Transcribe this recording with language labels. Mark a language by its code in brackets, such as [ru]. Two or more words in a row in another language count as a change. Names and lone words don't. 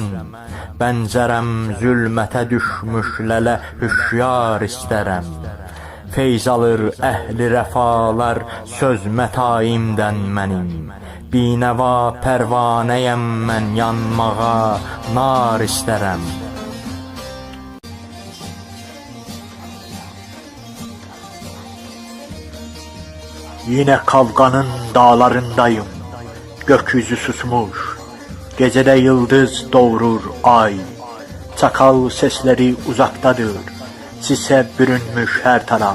[az] Bənzərəm zülmətə düşmüş lələ hüşyar istərəm. Feyz alır əhli rəfalar söz mətaimdən mənim. Binəva pərvanəyəm mən, yanmağa nar istərəm. [tr] Yine kavganın dağlarındayım, gökyüzü susmuş, gecede yıldız doğurur ay. Çakal sesleri uzaktadır, sise bürünmüş her taraf.